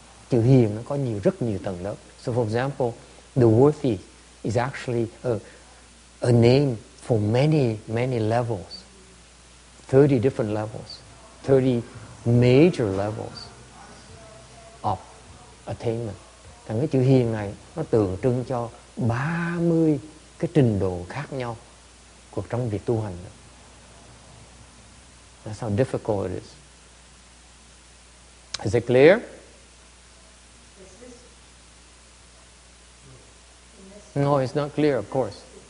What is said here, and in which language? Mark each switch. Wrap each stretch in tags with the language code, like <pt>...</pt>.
<vi>Chữ hiền nó có rất nhiều tầng lớp.</vi> <en>So for example, the worthy is actually a name for many levels. 30 different levels. 30 major levels of attainment.</en> <vi>Thành cái chữ hiền này nó tượng trưng cho 30 cái trình độ khác nhau của trong việc tu hành.</vi> <en>That's how difficult it is. Is it clear? No, it's not clear, of course.</en>